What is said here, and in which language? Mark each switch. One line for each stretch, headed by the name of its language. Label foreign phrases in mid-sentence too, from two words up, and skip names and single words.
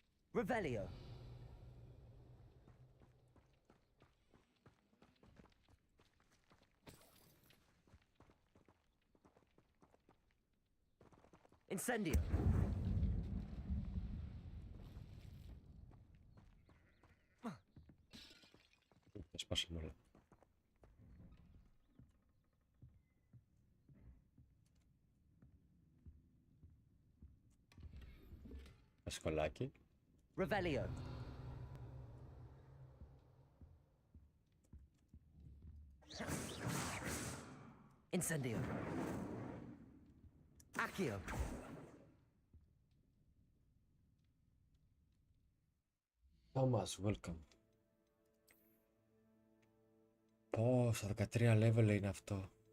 Greek: Revelio. Incendio. Σπάσαμε όλα. Σκολάκι. Revelio. Incendio. Accio.
English: Thomas, welcome.
Greek: Πω, στα 13 level είναι αυτό.